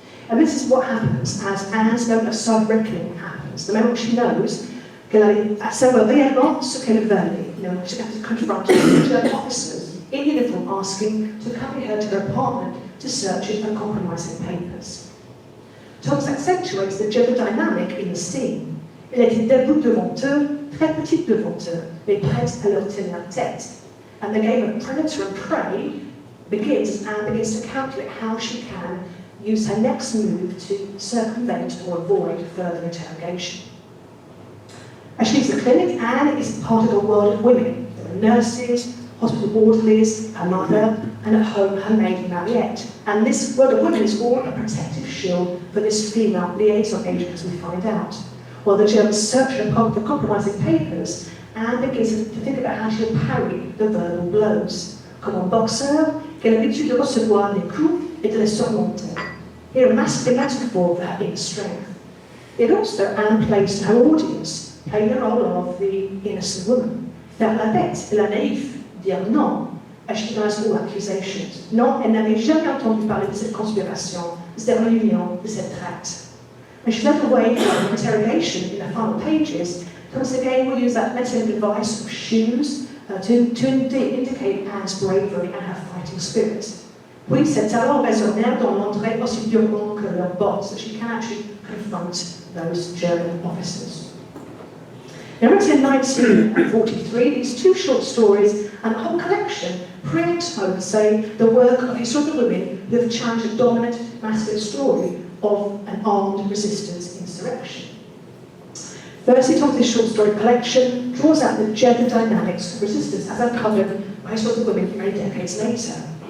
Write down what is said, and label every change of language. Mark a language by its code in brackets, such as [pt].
[en] And this is what happens as Anne's moment of self-reckoning happens. The moment she knows [fr] qu'elle a savoir réellement ce qu'elle valait. [en] You know, she has to confront German officers in uniform asking to accompany her to her apartment to search it for compromising papers. Thomas accentuates the gender dynamic in the scene. [fr] Elle était debout devant eux, très petite devant eux, mais prête à leur tenir tête. [en] And the game of predator and prey begins and begins to calculate how she can use her next move to circumvent or avoid further interrogation. As she leaves the clinic, Anne is part of a world of women. There are nurses, hospital orderlies, her mother, and at home her maid Mariette. And this world of women is all a protective shield for this female liaison agent, as we find out. While the Germans search for compromising papers, Anne begins to think about how she'll parry the verbal blows. [fr] Comme un boxeur, qu'elle a l'habitude de recevoir des coups et de les surmonter. [en] Here a masculine metaphor for her inner strength. It also Anne plays to her audience, playing the role of the innocent woman. [fr] Faire la bête et la naïf, dire non, [en] as she denies all accusations. [fr] Non, elle n'avait jamais entendu parler de cette conspiration, de cette réunion, de cette traite. [en] When she's led away from interrogation in the final pages, Thomas again will use that metaphor device of shoes to indicate Anne's bravery and her fighting spirit. [fr] Puis ses talons résonnèrent dans l'entrée aussi durement que leurs bottes, [en] so she can actually confront those German officers. Now, written in 1943, these two short stories and a whole collection preempt, I would say, the work of historical women who have challenged the dominant masculine story of an armed resistance insurrection. Firstly, Thomas' short story collection draws out the gender dynamics of resistance as uncovered by historical women many decades later.